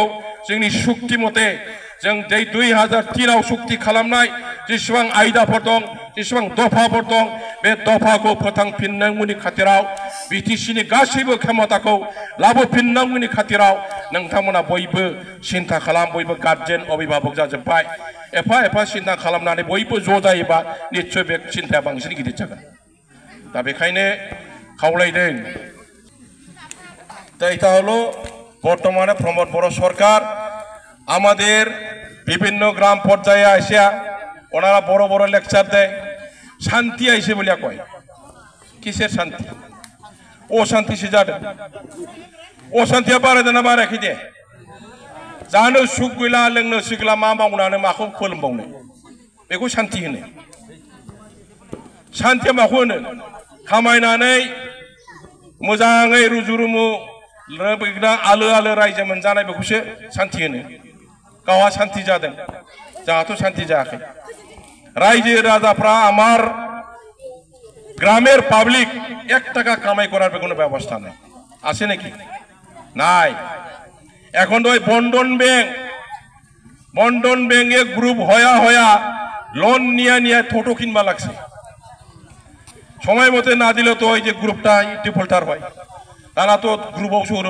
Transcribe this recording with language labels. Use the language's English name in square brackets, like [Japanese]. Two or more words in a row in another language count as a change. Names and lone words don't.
[Bodo] जोंनि सुक्ति मथे जों 2003आव सुक्ति खालामनाय जेसेबां आयदाफोर दं, जेसेबां दफाफोर दं, बे दफाखौ फोथांफिननांगौनि खाथिराव बिटिसिनि गासैबो क्षमताखौ लाबोफिननांगौनि खाथिराव नोंथांमोना बयबो सिन्था खालाम बयबो गार्जेन अभिभाबक जाजोब्बाय एफा एफा सिन्था खालामनानै बयबो ज' जायोबा निश्चय बे सिन्थाया बांसिन गिदिर जागोन दा बेखायनो खावलायदों [Bangla] दा এটা হলো বর্তমানে প্রমোদ বড় সরকার আমাদের বিভিন্ন গ্রাম পর্যায়ে আইসা ওনারা বড় বড় লেকচার দেয় শান্তি আইসে বলিয়া কয় কিসের শান্তি [Bodo] अशांति से जादों अशांतिया बारायदोंना बारायाखै दे जानो सुख गैला लोंनो सुखला मा मावनानै माखौ फोलोमबावनो बेखौ शान्ति होनो शान्तिया माखौ होनो खामायनानै मोजाङै रुजु-रुमु आलो आलो रायजो मोनजानाय बेखौसो शान्ति होनो गावहा शान्ति जादों जोंहाथ' शान्ति जायाखै रायजो राजाफ्रा [Bangla] आमार গ্রামের পাবলিক 1 টাকা কামাই করার কোনো ব্যবস্থা নেই আছে নাকি নাই এখন ওই বন্ধন ব্যাংকে গ্রুপ হয়া লোন নিয়ে টোটো কিনবা লাগছে সময় মতে না দিলে তো ওই যে গ্রুপটা ডিফল্টার হয় তারা তো গ্রুপও সৌর